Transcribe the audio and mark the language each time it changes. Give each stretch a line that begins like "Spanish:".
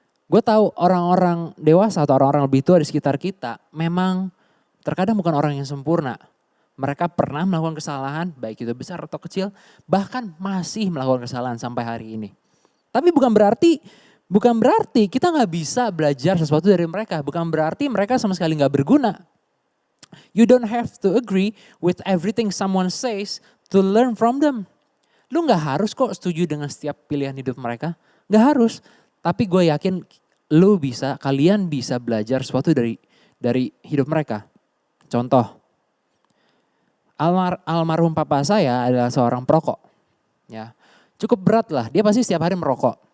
Indonesian: Gue tahu orang-orang dewasa atau orang-orang lebih tua di sekitar kita memang terkadang bukan orang yang sempurna. Mereka pernah melakukan kesalahan, baik itu besar atau kecil, bahkan masih melakukan kesalahan sampai hari ini. Tapi bukan berarti kita nggak bisa belajar sesuatu dari mereka. Bukan berarti mereka sama sekali nggak berguna.
English: You don't have to agree with everything someone says to learn from them.
Indonesian: Lu nggak harus kok setuju dengan setiap pilihan hidup mereka. Nggak harus. Tapi gue yakin kalian bisa belajar sesuatu dari hidup mereka. Contoh. Almarhum papa saya adalah seorang perokok. Ya, cukup berat lah, dia pasti setiap hari merokok.